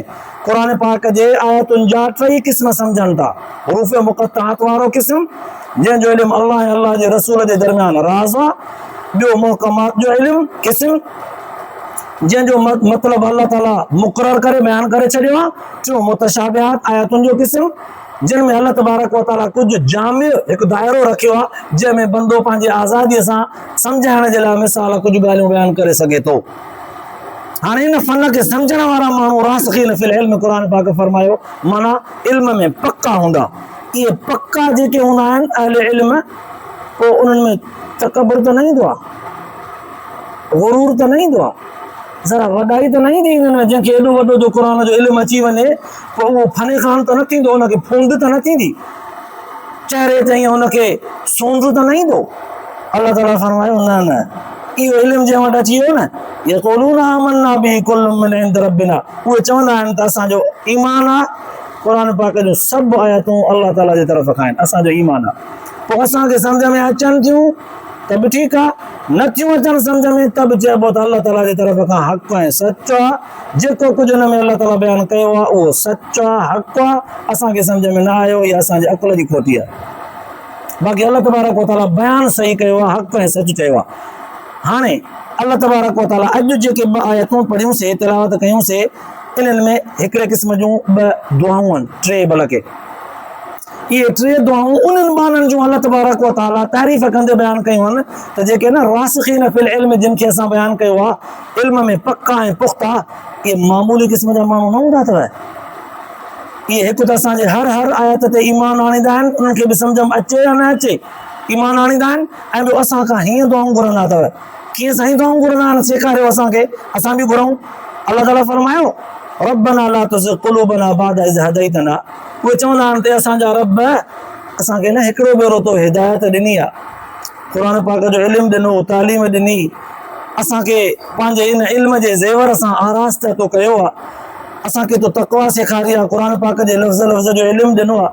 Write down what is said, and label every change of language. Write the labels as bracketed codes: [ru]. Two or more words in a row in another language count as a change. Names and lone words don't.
[sd] क़ुर पाक जे आयतुनि जा 3 क़िस्म सम्झनि था, हुरूफ़ मुक़त्तआत वारो क़िस्म जंहिंजो इल्मु अल्लाह ऐं अल्लाह जे रसूल जे दरमियान राज़ आहे, ॿियो मुहकमात जो इल्मु क़िस्म जंहिंजो मतिलबु अल्लाह ताला मुक़ररु करे बयानु करे छॾियो आहे, टियों मुतशाबिहात आयतुनि जो क़िस्म जिन में अल्लाह [ar] تبارك وتعالى [sd] कुझु जामिअ हिकु दाइरो रखियो आहे जंहिंमें बंदो पंहिंजे आज़ादीअ सां सम्झाइण जे लाइ मिसाल कुझु ॻाल्हियूं बयानु करे सघे थो। हाणे इन फन खे सम्झण वारा माण्हू [ar] راسخين في العلم, [sd] क़ुर पाक फरमायो माना इल्म में पक्का हूंदा। इहे पक्का जेके हूंदा आहिनि अहले इल्म, पोइ उन्हनि में तकबर त न ईंदो आहे, गुरूर त न ईंदो आहे, ज़रा वॾाई त न ईंदी इन्हनि में। जंहिंखे एॾो वॾो जो क़ुर जो इल्मु अची वञे, पोइ उहो फने खान त न थींदो, हुनखे फूंद त न थींदी, चहिरे ते ईअं हुनखे सूंद त न ईंदो। अल्लाह ताला फरमायो न न, इहो इल्मु जंहिं वटि अची वियो न, [ar] يقولون آمنا به كل من عند ربنا, [sd] उहे चवंदा आहिनि त असांजो ईमान आहे, क़ुर पाक जूं सभु आयतूं अल्लाह ताला जे तरफ़ खां आहिनि, असांजो ईमान आहे। पोइ असांखे सम्झ में अचनि थियूं त बि ठीकु आहे, नथियूं अचनि सम्झ में त बि चइबो त अल्लाह ताला जे तरफ़ खां हक़ ऐं सचो आहे। जेको कुझु हिन में अल्लाह ताला बयानु कयो आहे उहो सचो आहे, हक़ आहे, असांखे सम्झ में न आयो या असांजे अकुल जी खोटी आहे। बाक़ी अल्लाह [ar] تبارك وتعالى [sd] बयानु सही कयो आहे, हक़ ऐं सच चयो आहे। हाणे अल्लाह [ar] تبارك وتعالى [sd] अॼु जेके 2 आयतूं पढ़ियूंसीं, तिलावत कयूंसीं, इन्हनि में हिकिड़े क़िस्म जूं 2 दुआऊं आहिनि, 3 बल्कि इहे 3 दुआऊं उन्हनि माननि जूं अल्लाह [ar] تبارك وتعالى [sd] तारीफ़ कंदे बयानु कयूं आहिनि त जेके न [ar] راسخين في العلم [sd] जिन खे असां बयानु कयो आहे, इल्म में पक्का ऐं पुख्ता, इहे मामूली क़िस्म जा माण्हू न हूंदा अथव। इहे हिकु त असांजे हर आयत ते ईमान आणींदा आहिनि, उन्हनि खे बि सम्झ में अचे या न अचे ईमान आणींदा आहिनि, ऐं ॿियो असां खां हीअं दुआऊं घुरंदा अथव। कीअं साईं दुआऊं घुरंदा आहिनि, सेखारियो असांखे, असां बि घुरऊं। अल्लाह ताला फरमायो, [ar] ربنا لا تزغ قلوبنا بعد إذ هديتنا, [sd] उहे चवंदा आहिनि त असांजा रब असांखे न हिकिड़ो भेरो तो हिदायत ॾिनी आहे, क़ुर पाक जो इल्मु ॾिनो, तालीम ॾिनी, असांखे पंहिंजे इन इल्म जे ज़ेवर सां आरास्त तो कयो आहे, असांखे तो तक़वा सेखारी आहे, क़ुर पाक जे लफ़्ज़ लफ़्ज़ जो इल्मु ॾिनो आहे।